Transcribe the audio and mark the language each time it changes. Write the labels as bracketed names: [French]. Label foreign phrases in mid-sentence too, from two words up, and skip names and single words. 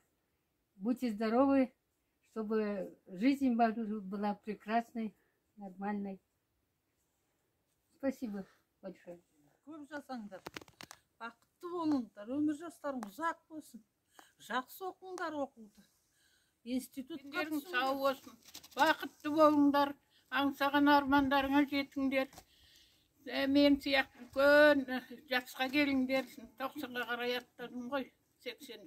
[Russian] Будьте здоровы, чтобы жизнь была прекрасной, нормальной. Спасибо большое. [Kazakh] Көп жасаңдар, бақытты болыңдар, өмір жастарың ұзақ болсын, жақсы оқыңдар оқуды. Институттерің сау болсын, бақытты болыңдар, аңсаған армандарыңа жетіңдер. Мен сияқты үлкен жасқа келіңдер, 90-ға қарай аттадым ғой, 83.